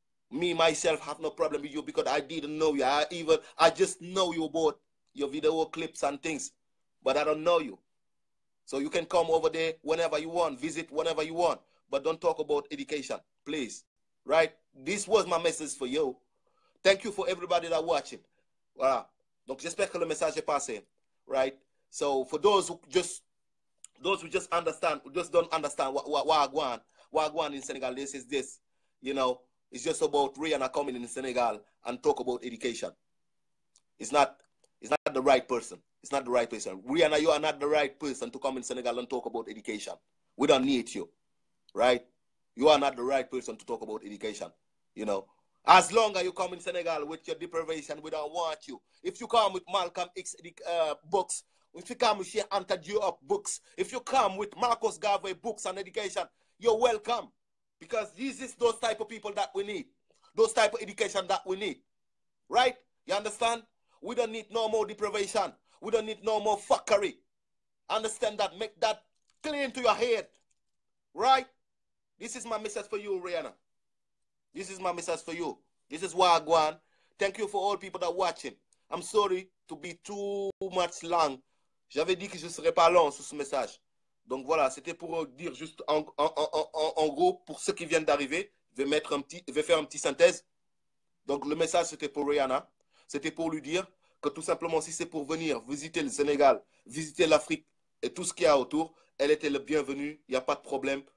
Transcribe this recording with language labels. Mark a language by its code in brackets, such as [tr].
[en] Me, myself, have no problem with you because I didn't know you. I just know you about your video clips and things, but I don't know you. So you can come over there whenever you want, visit whenever you want, but don't talk about education, please, right? This was my message for you. Thank you for everybody that watching. [fr] Voilà. Donc j'espère que le message est passé, right? [en] So for those who just understand, who just don't understand what Wagwan in Senegal, this is this, you know, it's just about Rihanna coming in Senegal and talk about education. It's not the right person. It's not the right person. Rihanna, you are not the right person to come in Senegal and talk about education. We don't need you, right? You are not the right person to talk about education, you know. As long as you come in Senegal with your deprivation, we don't want you. If you come with Malcolm X books, if you come with Sheikh Anta Diop books, if you come with Marcus Garvey books on education, you're welcome. Because these is those type of people that we need. Those type of education that we need. Right? You understand? We don't need no more deprivation. We don't need no more fuckery. Understand that? Make that clean to your head. Right? This is my message for you, Rihanna. This is my message for you. This is Wagwan. Thank you for all people that are watching. I'm sorry to be too much long. [fr] J'avais dit que je ne serais pas long sur ce message. Donc voilà, c'était pour dire juste en gros, pour ceux qui viennent d'arriver, je vais faire un petit synthèse. Donc le message, c'était pour Rihanna. C'était pour lui dire que tout simplement, si c'est pour venir visiter le Sénégal, visiter l'Afrique et tout ce qu'il y a autour, elle était le bienvenue. Il n'y a pas de problème.